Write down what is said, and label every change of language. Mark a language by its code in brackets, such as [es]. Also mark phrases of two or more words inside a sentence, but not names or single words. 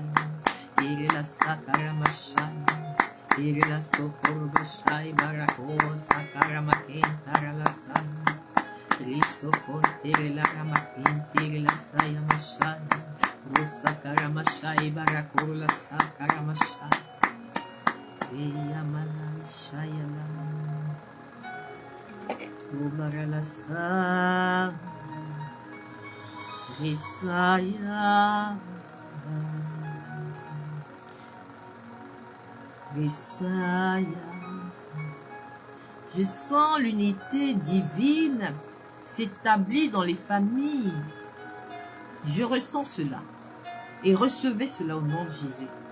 [fr] iri la sakara mashai iri la sokuru bashai barakuru sakara makintara la saya risokor iri la ramakintiri la saya mashai rusakara mashai barakuru la sakara mashai iyamala shaya la Ubaralasa Risaya Je sens l'unité divine s'établir dans les familles. Je ressens cela et recevez cela au nom de Jésus.